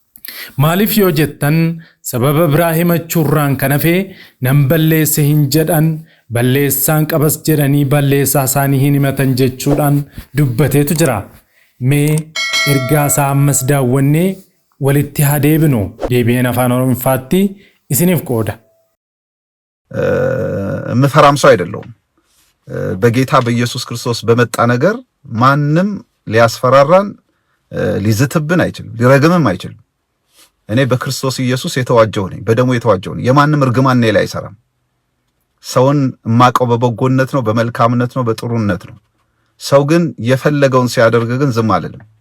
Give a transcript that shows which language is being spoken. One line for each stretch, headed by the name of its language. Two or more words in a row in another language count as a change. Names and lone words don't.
Oromo: Maaliif yoo jettan sababa biraa himachuurraan kan hafe nan balleesse hin jedhan balleessaan qabas jedhanii balleessaa isaanii hin himatan jechuudhaan dubbateetu jira. Mee ergaa isaa ammas daawwannee walitti haa deebinu. Deebi'een afaan Oromoofaatti isiniif qooda.
Amharic: ምፈራም ሰው አይደለሁም። በጌታ በኢየሱስ ክርስቶስ በመጣ ነገር ማንም ሊያስፈራራን ሊዝትብን አይችልም፣ ሊረግምም አይችልም። እኔ በክርስቶስ ኢየሱስ የተዋጀው ነኝ፣ በደሙ የተዋጀው ነኝ። የማንም እርግማን እኔ ላይ አይሰራም። ሰውን ማቀው በበጎነት ነው፣ በመልካምነት ነው፣ በጥሩነት ነው። ሰው ግን የፈለገውን ሲያደርግ ግን ዝም አልልም።